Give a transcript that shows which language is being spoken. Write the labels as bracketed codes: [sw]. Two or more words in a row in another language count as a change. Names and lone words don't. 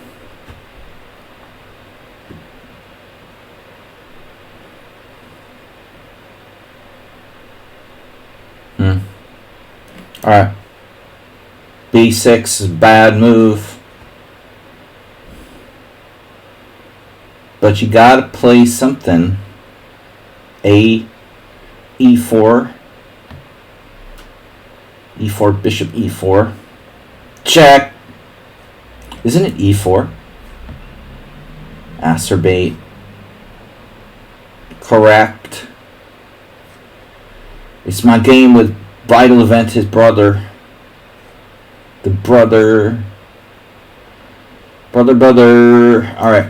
[en] Alright. B6 is a bad move. But you gotta play something. E4. E4, bishop e4. Check. Isn't it e4? Acerbate. Correct. It's my game with Vital Event, his brother. The brother. Alright.